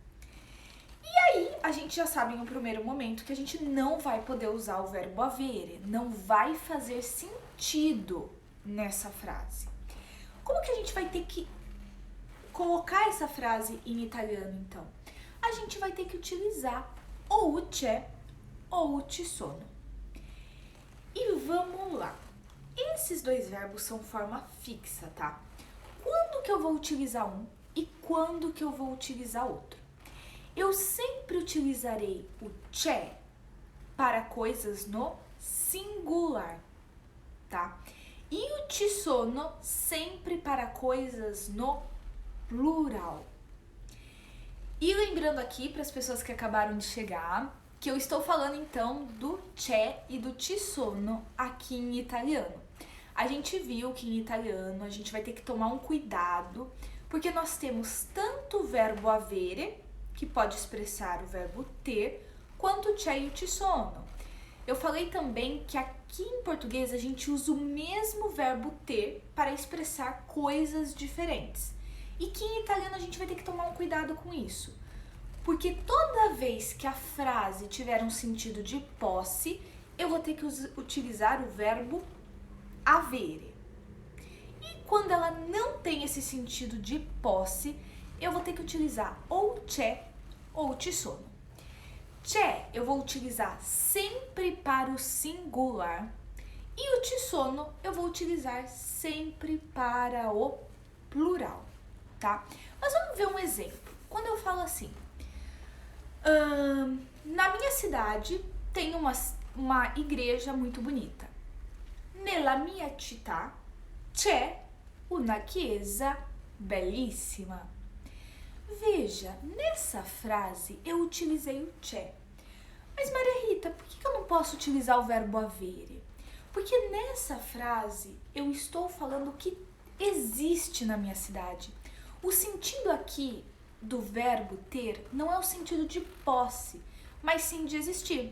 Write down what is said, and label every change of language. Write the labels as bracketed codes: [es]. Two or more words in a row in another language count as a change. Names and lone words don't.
[pt] E aí, a gente já sabe em um primeiro momento que a gente não vai poder usar o verbo avere, não vai fazer sentido nessa frase. Como que a gente vai ter que colocar essa frase em italiano, então? A gente vai ter que utilizar ou o c'è ou o [it] ci sono. [pt] E vamos lá. Esses dois verbos são forma fixa, tá? Quando que eu vou utilizar um e quando que eu vou utilizar outro? Eu sempre utilizarei o c'è para coisas no singular, tá? E o [it] ci sono [pt] sempre para coisas no plural. E lembrando aqui para as pessoas que acabaram de chegar, que eu estou falando então do c'è e do [it] ci sono [pt] aqui em italiano. A gente viu que em italiano a gente vai ter que tomar um cuidado, porque nós temos tanto o verbo avere, que pode expressar o verbo ter, quanto o c'è e o [it] ci sono. [pt] Eu falei também que aqui em português a gente usa o mesmo verbo ter para expressar coisas diferentes. E que em italiano a gente vai ter que tomar um cuidado com isso. Porque toda vez que a frase tiver um sentido de posse, eu vou ter que utilizar o verbo avere. E quando ela não tem esse sentido de posse, eu vou ter que utilizar ou c'è ou [it] ci sono. [pt] C'è eu vou utilizar sempre para o singular e o [it] ci sono [pt] eu vou utilizar sempre para o plural, tá? Mas vamos ver um exemplo. Quando eu falo assim, na minha cidade tem uma igreja muito bonita. [it] Nella mia città c'è una chiesa bellissima. [pt] Veja, nessa frase eu utilizei o c'è. Mas Maria Rita, por que eu não posso utilizar o verbo avere? Porque nessa frase eu estou falando que existe na minha cidade. O sentido aqui do verbo ter não é o sentido de posse, mas sim de existir.